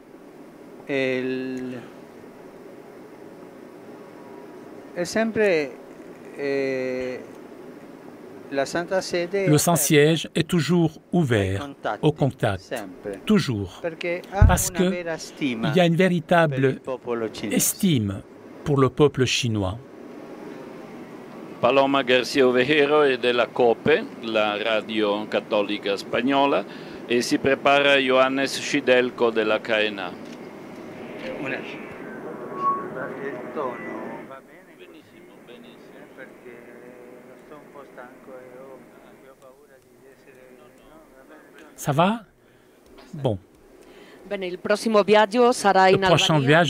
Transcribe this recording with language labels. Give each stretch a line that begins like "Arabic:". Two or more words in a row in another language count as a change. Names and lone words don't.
French: Le Saint-Siège est toujours ouvert au contact, toujours, parce qu'il y a une véritable estime pour le peuple chinois.
Italian: Paloma García Ovejero è della COPE, la radio cattolica spagnola, e si prepara Johannes Schidelko della KNA.
French: Ça va? Bon. Le prochain voyage,